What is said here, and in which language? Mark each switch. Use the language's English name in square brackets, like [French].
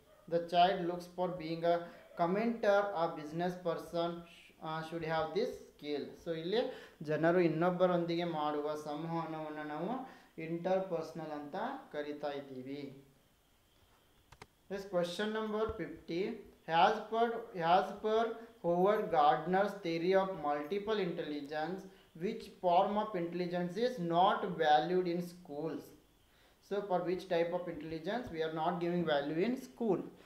[English] The child looks for being a commenter, a business person should have this skill. [Kannada] So ಇಲ್ಲಿ ಜನರು ಇನ್ನೊಬ್ಬರೊಂದಿಗೆ ಮಾಡುವ ಸಂವಹನವನ್ನು ನಾವು ಇಂಟರ್ಪರ್ಸನಲ್ ಅಂತ ಕರಿತಾ ಇದ್ದೀವಿ. [English] This question number 50, As per Howard Gardner's theory of multiple intelligence, which form of intelligence is not valued in schools? So for which type of intelligence we are not giving value in school?